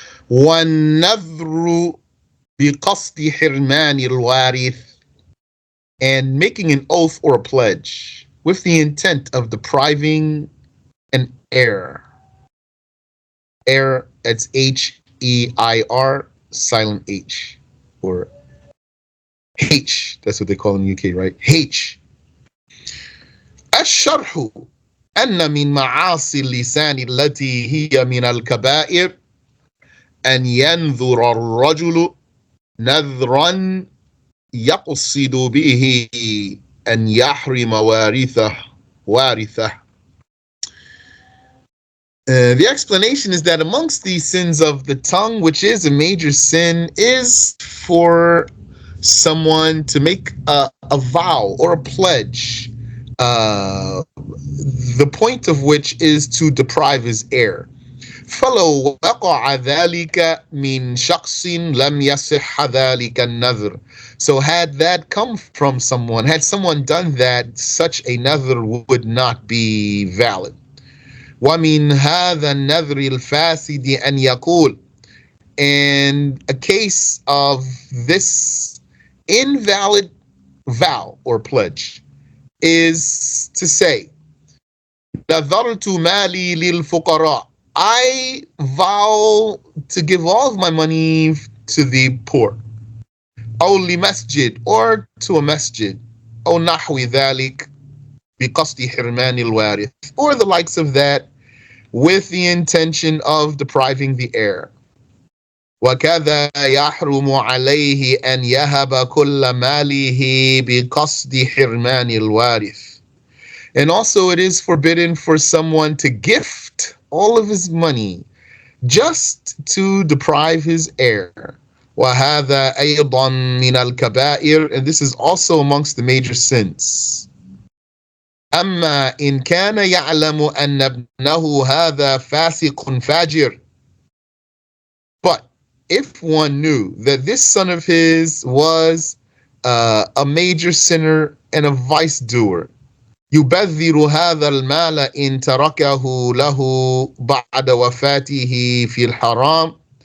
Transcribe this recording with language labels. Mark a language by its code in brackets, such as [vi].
[ar] وَالنَّذْرُ بِقَصْدِ حِرْمَانِ الْوَارِثِ, [en] and making an oath or a pledge with the intent of depriving an heir. Heir, it's H-E-I-R, silent H, or H. That's what they call in the UK, right? H. [ar] الشرح أن من معاصي اللسان التي هي من الكبائر أن ينذر الرجل نذرا يقصد به أن يحرم وارثه. [en] The explanation is that amongst these sins of the tongue, which is a major sin, is for someone to make a vow or a pledge, the point of which is to deprive his heir. [ar] فلو وقع ذلك من شخص لم يصح ذلك النذر. [en] So had that come from someone, had someone done that, such a nadhr would not be valid. [ar] ومن هذا النذر الفاسد أن يقول, [en] and a case of this invalid vow or pledge is to say, [ar] نذرت مالي للفقراء, [en] I vow to give all of my money to the poor. [ar] أو لمسجد, [en] or to a masjid. [ar] أو نحو ذلك بقصد حرمان الوارث, [en] or the likes of that, with the intention of depriving the heir. [ar] وكذا يحرم عليه أن يهب كل ماله بقصد حرمان الوارث. [en] And also it is forbidden for someone to gift all of his money just to deprive his heir. [ar] وهذا أيضا من الكبائر, [en] and this is also amongst the major sins. [ar] أما إن كان يعلم أن ابنه هذا فاسق فاجر. [en] But if one knew that this son of his was a major sinner and a vice doer, [ar] يبذر هذا المال إن تركه له بعد وفاته في الحرام.